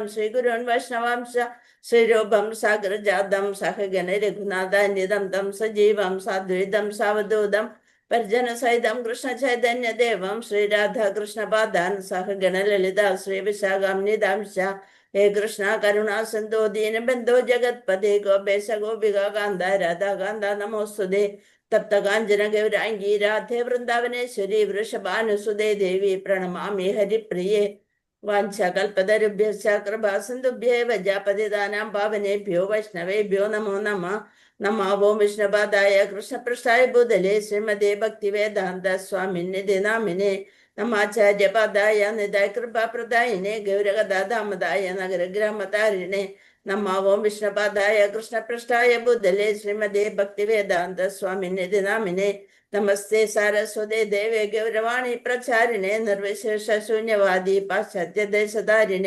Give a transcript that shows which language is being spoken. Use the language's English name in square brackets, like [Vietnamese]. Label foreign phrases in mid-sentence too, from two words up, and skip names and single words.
[Sanskrit] ശ്രീഗുരുൻ വൈഷ്ണവാംശ ശ്രീരൂപം സാഗരജാതം സഹഗണ രഘുനാഥാന്യതം തം സജീവം സാദ്വൈതം സാവധൂതം പരിജനസഹിതം കൃഷ്ണ ചൈതന്യ ദേവം ശ്രീരാധാകൃഷ്ണപാദാൻ സഹഗണ ലളിത ശ്രീ വിശാഖാംനിതാംശ ഹേ കൃഷ്ണ കരുണാ സിന്ധോ ദീനബന്ധോ ജഗത്പദേ ഗോപേശ ഗോപിക കാന്ത രാധാകാന്ത നമോസ്തുതേ തപ്ത കാഞ്ചന ഗൗരാംഗീ രാധേ വൃന്ദാവനേശ്വരി വൃഷഭാനുസുതേ ദേവി പ്രണമാമി ഹരിപ്രിയേ. വാഞ്ചകൽപതരുഭ്യശ്ച കൃപാസിന്ധുഭ്യേവ പതിതാനാം പാവനേഭ്യോ വൈഷ്ണവേഭ്യോ നമോ നമഃ. നമോ വിഷ്ണുപാദായ കൃഷ്ണപൃഷ്ഠായ ഭൂതലേ ശ്രീമതേ ഭക്തിവേദാന്ത സ്വാമിനിധി നാമിനെ നമാചാര്യപാദായ നിതായ കൃപാപ്രദായിനെ ഗൗരഗദാദാമദായ നഗരഗ്രാമതാരിണെ നമോ വിഷ്ണുപാദായ കൃഷ്ണപൃഷ്ഠായ ഭൂതലേ ശ്രീമതേ ഭക്തിവേദാന്ത സ്വാമിനിധി നാമിനെ നമസ്തേ സാരസ്വതേ ദേവേ ഗൗരവാണി പ്രചാരിണേ നിർവിശേഷ ശൂന്യവാദി പാശ്ചാത്യ ദേശധാരിണേ.